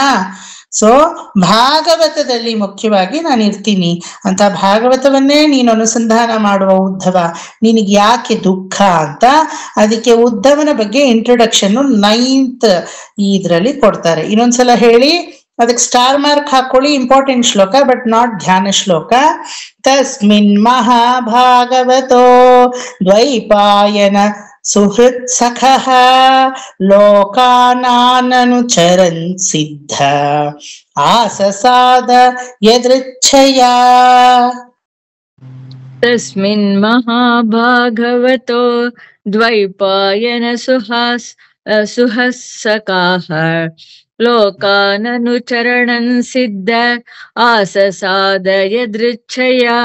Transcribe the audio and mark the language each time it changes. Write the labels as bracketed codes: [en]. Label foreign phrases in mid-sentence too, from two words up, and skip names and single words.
[kn] ಸೊ ಭಾಗವತದಲ್ಲಿ ಮುಖ್ಯವಾಗಿ ನಾನು ಇರ್ತೀನಿ ಅಂತ ಭಾಗವತವನ್ನೇ ನೀನು ಅನುಸಂಧಾನ ಮಾಡುವ ಉದ್ಧವ, ನಿನಗೆ ಯಾಕೆ ದುಃಖ ಅಂತ ಅದಕ್ಕೆ ಉದ್ಧವನ ಬಗ್ಗೆ ಇಂಟ್ರೊಡಕ್ಷನ್ 9th ಇದ್ರಲ್ಲಿ ಕೊಡ್ತಾರೆ. ಇನ್ನೊಂದ್ಸಲ ಹೇಳಿ, ಅದಕ್ಕೆ [en] star mark [kn] ಹಾಕೊಳ್ಳಿ. ಇಂಪಾರ್ಟೆಂಟ್ ಶ್ಲೋಕ [en] but not [kn] ಧ್ಯಾನ ಶ್ಲೋಕ. [sa] ತಸ್ಮಿನ್ ಮಹಾಭಾಗವತೋ ದ್ವೈಪಾಯನ ಸುಹೃತ್ ಸಖಃ ಲೋಕಾನಾನನುಚರನ್ ಸಿದ್ಧ ಆಸಸಾದ ಯದೃಚ್ಛಯ. ತಸ್ಮಿನ್ ಮಹಾಭಾಗವತೋ ದ್ವೈಪಾಯನ ಸುಹಸ್ಸಕಾಃ ಲೋಕಾನನುಚರಣನ್ ಸಿದ್ಧ ಆಸಸಾದ ಯದೃಚ್ಛಯ.